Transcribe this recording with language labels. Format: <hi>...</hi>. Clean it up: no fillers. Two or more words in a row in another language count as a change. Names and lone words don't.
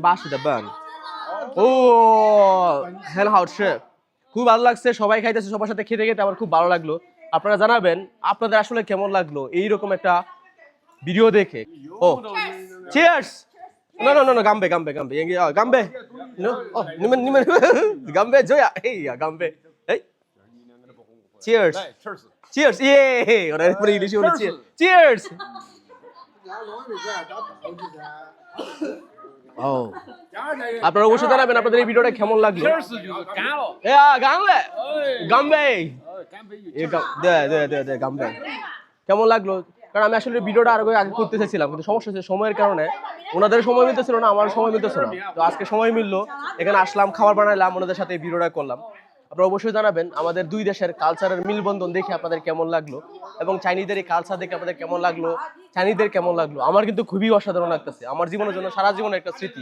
<bn>বাসি的বান ও</bn> <zh>很好吃</zh> <bn>খুব ভালো লাগছে সবাই খাইতেছে সবার সাথে খেতে খেতে আমার খুব ভালো লাগলো আপনারা জানাবেন আপনাদের আসলে কেমন লাগলো এইরকম একটা ভিডিও দেখে ও চিয়ার্স no gambe no oh নিমেন gambe joya এই gambe এই</bn> <en>cheers cheers yeah</en> <bn>ওরা পুরো ইংলিশে বলে cheers ও আপনারা অবশ্যই জানাবেন আপনাদের এই ভিডিওটা কেমন লাগলো</bn> <zh>这是就是干了。</zh> <bn>গাম্বে দে গাম্বে কেমন লাগলো কারণ আমি আসলে ভিডিওটা আরো আগে করতে চাইছিলাম কিন্তু সমস্যা হচ্ছে সময়ের কারণে ওনাদের সময় মিলতেছিল না আমার সময় মিলতেছিল না তো আজকে সময় মিললো এখানে আসলাম খাবার বানাইলাম ওনাদের সাথে এই ভিডিওটা করলাম আপনারা অবশ্যই জানাবেন আমাদের দুই দেশের কালচারের মিলবন্ধন দেখে আপনাদের কেমন লাগলো এবং চাইনিজদের এই কালচার দেখে আপনাদের কেমন লাগলো চাইনিজদের কেমন লাগলো আমার কিন্তু খুবই অসাধারণ লাগতেছে আমার জীবনের জন্য সারা জীবনের একটা স্মৃতি</bn>